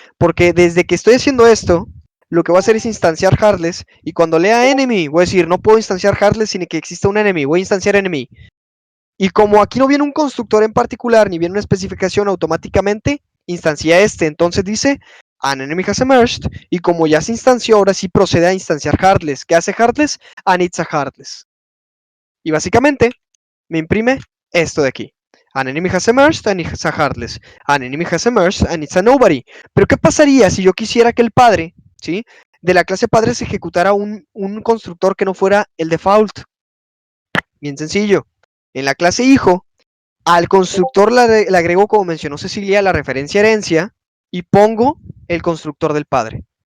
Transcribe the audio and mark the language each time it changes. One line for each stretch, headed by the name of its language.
Spanish: Porque desde que estoy haciendo esto, lo que voy a hacer es instanciar Heartless. Y cuando lea enemy, voy a decir, no puedo instanciar Heartless sin que exista un enemy. Voy a instanciar enemy. Y como aquí no viene un constructor en particular, ni viene una especificación automáticamente, instancia este. Entonces dice,
English: an enemy has emerged.
Spanish: Y como ya se instanció, ahora sí procede a instanciar Heartless. ¿Qué hace Heartless?
English: And it's a Heartless.
Spanish: Y básicamente me imprime esto de aquí.
English: An enemy has emerged and it's a Heartless. An enemy has emerged and it's a Nobody.
Spanish: Pero ¿qué pasaría si yo quisiera que el padre, ¿sí?, de la clase padre se ejecutara un constructor que no fuera el default? Bien sencillo. En la clase hijo, al constructor le agrego, como mencionó Cecilia, la referencia herencia y pongo el constructor del padre.